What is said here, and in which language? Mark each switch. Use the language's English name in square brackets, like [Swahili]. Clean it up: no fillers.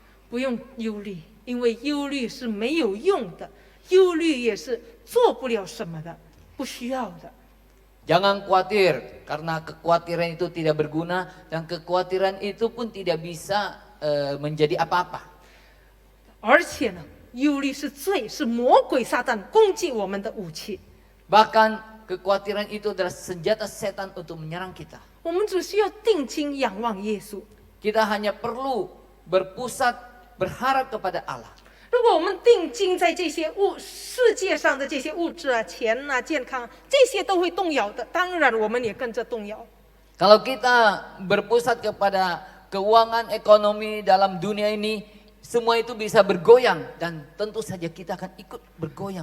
[Chinese] 不用忧虑，因为忧虑是没有用的，忧虑也是做不了什么的，不需要的。 [Indonesian] Jangan khawatir, karena kekhawatiran itu tidak berguna dan kekhawatiran itu pun tidak bisa menjadi apa-apa. [Chinese] 而且呢，忧虑是罪，是魔鬼撒旦攻击我们的武器。 [Indonesian] Bahkan kekhawatiran itu adalah senjata setan untuk menyerang kita. [Chinese] 我们只需要定睛仰望耶稣。 [Indonesian] Kita hanya perlu berpusat berharap kepada Allah. [Chinese] 如果我们定睛在这些世界上的这些物质啊、钱啊、健康，这些都会动摇的，当然我们也跟着动摇。 [Indonesian] Kalau kita berpusat kepada keuangan ekonomi dalam dunia ini, semua itu bisa bergoyang dan tentu saja kita akan ikut bergoyang.